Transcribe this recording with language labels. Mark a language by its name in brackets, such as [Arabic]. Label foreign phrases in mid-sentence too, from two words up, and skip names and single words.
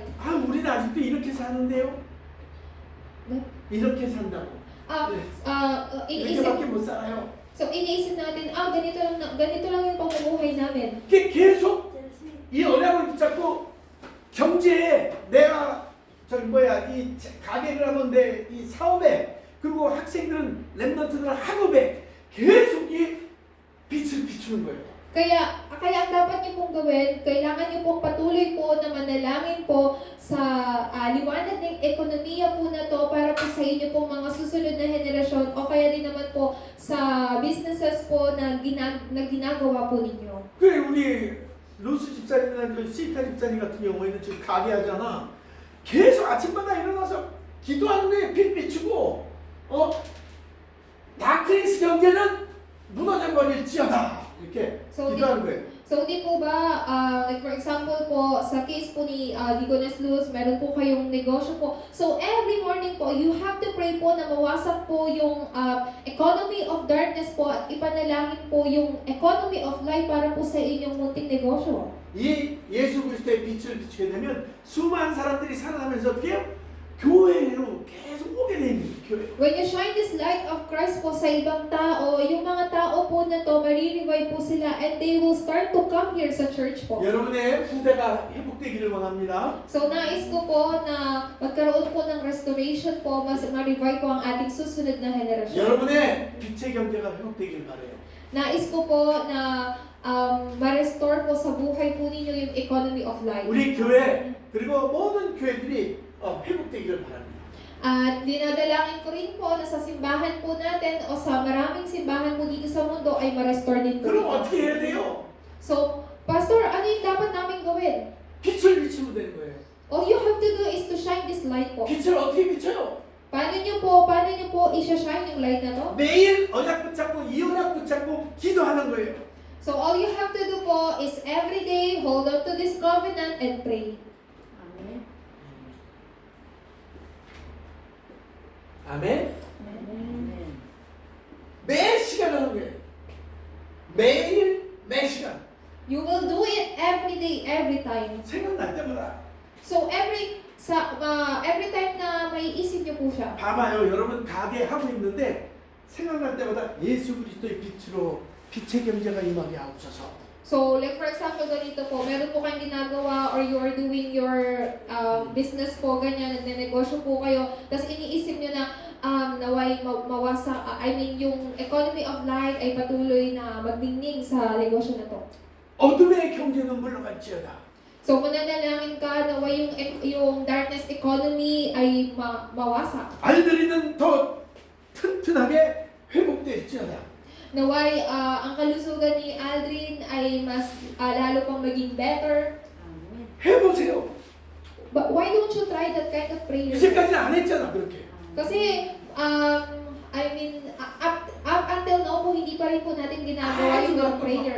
[Korean] 아, 우리는 아직도 이렇게 사는데요? 네? 이렇게 산다고. 이렇게밖에 못 살아요. [Filipino] So iniisip natin, ganito lang yung pamumuhay namin. [Korean] 계속 이 언약을 붙잡고 경제에 내가 이 가게를 하면 이 사업에 그리고 학생들은 랩런트들은 학업에 계속 이 빛을 비추는 거예요. [Filipino] Kaya ang dapat niyo pong gawin, kailangan niyo pong patuloy po na manalangin po sa liwanag ng ekonomiya po na to para po sa inyo pong mga susunod na henerasyon o kaya din naman po sa businesses po na ginagawa po ninyo. [Korean] 그래 우리 루스 집사님이나 시타 집사님 같은 경우에는 지금 가게 하잖아. 계속 아침마다 일어나서 기도하는 거에 빛 비추고 다크니스 경제는 무너져 버릴지어다 이렇게 기도하는 거예요. [Filipino] So di po ba, [English] like for example [Filipino] po, sa case po ni Digones Luz, meron po kayong negosyo po. [English] So every morning po, you have to pray [Filipino] po na mawasak po yung [English] economy of darkness [Filipino] po at ipanalangin po yung [English] economy of light [Filipino] para po sa inyong munting negosyo. [Korean] 이 예수 그리스도의 빛을 비추게 되면 수많은 사람들이 살아나면서 어떻게 해요? 교회로 계속 오게 됩니다. 교회. [English] When you shine this light of Christ [Filipino] po sa ibang tao, yung mga tao po na to, marirevive po sila [English] and they will start to come here [Filipino] sa church po. [Korean] 여러분의 후대가 회복되기를 원합니다. [Filipino] So nais ko po na magkaroon po ng restoration po, mas ma-revive po ang ating susunod na henerasyon. [Korean] 여러분의 빛의 경제가 회복되길 바라요. [Filipino] Nais ko po na ma-restore po sa buhay po ninyo yung [English] economy of life. [Korean] 우리 교회 그리고 모든 교회들이 회복되기를 바랍니다. [Filipino] At dinadalangin ko rin po na sa simbahan po natin o sa maraming simbahan po dito sa mundo ay ma-restore din po. [Korean] 그럼 어떻게 해야 돼요? [Filipino] So, Pastor, ano yung dapat namin gawin? [Korean] 빛을 비추면 되는 거예요. [English] All you have to do is to shine this light po. [Korean] 빛을 어떻게 비춰요? [Filipino] Paano nyo po isa-shine yung light na to? [Korean] 매일 언약 붙잡고 이 언약 붙잡고 기도하는 거예요. [English] So, all you have to do po is every day hold on to this covenant and pray. [Korean] 아멘. 매 시간 하는 거예요. 매일 매 시간. [English] You will do it every day, every time. [Korean] 생각날 때마다. [English] So every time [Filipino] na may isip niyo po siya. [Korean] 봐봐요. 여러분 가게 하고 있는데 생각날 때마다 예수 그리스도의 빛으로 빛의 경제가 임하게 하옵소서. [English] So like for example [Filipino] ganito po, meron po kayong ginagawa [English] or you are doing your business [Filipino] po, ganyan, nagnenegosyo po kayo, tapos iniisip niyo na naway mawasa, yung [English] economy of light [Filipino] ay patuloy na magdingning sa negosyo na to. [Korean] 어둠의 경제는 물러갈지어다. [Filipino] So mananalangin ka na yung [English] darkness economy [Filipino] ay mawasak. [Korean] 알들이는 더 튼튼하게 회복될지어다. [Filipino] Naway ang kalusugan ni Aldrin ay mas lalo pang maging better. [Korean] 해보세요. [English] But why don't you try that kind of prayer? [Korean] 이제까지는 안 했잖아 그렇게. [Filipino] Kasi [English] I mean up until now [Filipino] po hindi pa rin po natin ginagawa yung mga prayer.